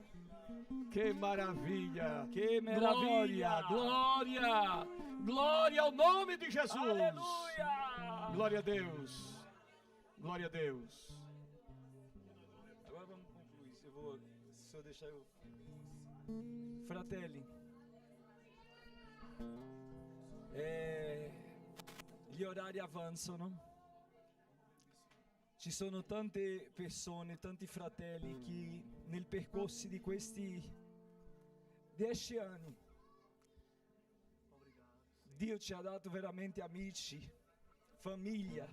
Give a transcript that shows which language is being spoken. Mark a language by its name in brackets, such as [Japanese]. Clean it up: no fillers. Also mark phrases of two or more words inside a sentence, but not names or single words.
[Portuguese] Que maravilha! Que Glória, [Italian] meraviglia! [Portuguese] glória, glória ao nome de Jesus! [Italian] Alleluia! [Portuguese] Glória a Deus! Glória a Deus! Agora vamos concluir. Se eu deixar eu... [Italian] Fratelli, gli orari avanzano. Ci sono tante persone, tanti fratelli che nel percorso di questi 10 anni Dio ci ha dato veramente amici, famiglia.